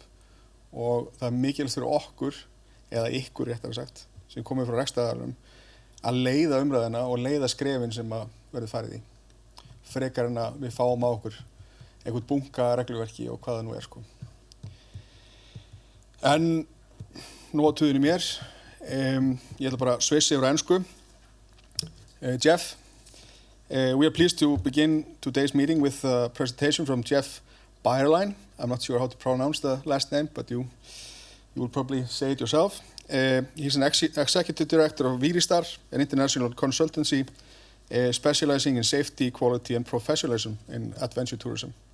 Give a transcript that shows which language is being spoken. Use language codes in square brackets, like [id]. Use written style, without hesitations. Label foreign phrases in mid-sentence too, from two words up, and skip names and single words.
[is] Og það er mikilvægt fyrir okkur, eða ykkur réttara sagt, sem komið frá rekstraraðilum, að leiða umræðuna og leiða skrefin sem að verður farið í. Frekar en að við fáum á okkur einhvern bunka regluverki og hvað það nú er. En nú á tuðinu mér, ég ætla bara að sveissa yfir á ensku. [en] Jeff. We are pleased to begin today's meeting with a presentation from Jeff Byerline. I'm not sure how to pronounce the last name, but you will probably say it yourself. He's an executive director of Víristar, an international consultancy specializing in safety, quality, and professionalism in adventure tourism.